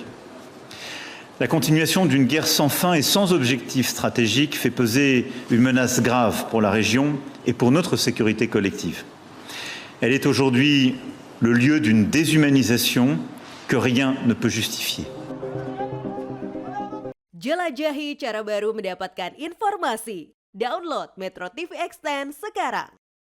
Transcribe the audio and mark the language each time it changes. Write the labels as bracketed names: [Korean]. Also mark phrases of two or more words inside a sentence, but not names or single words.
[French] La continuation d'une guerre sans fin et sans objectif stratégique fait peser une menace grave pour la région et pour notre sécurité collective. Elle est aujourd'hui le lieu d'une déshumanisation que rien ne peut justifier. [Indonesian] Jelajahi cara baru mendapatkan informasi. Download Metro TV Extend sekarang.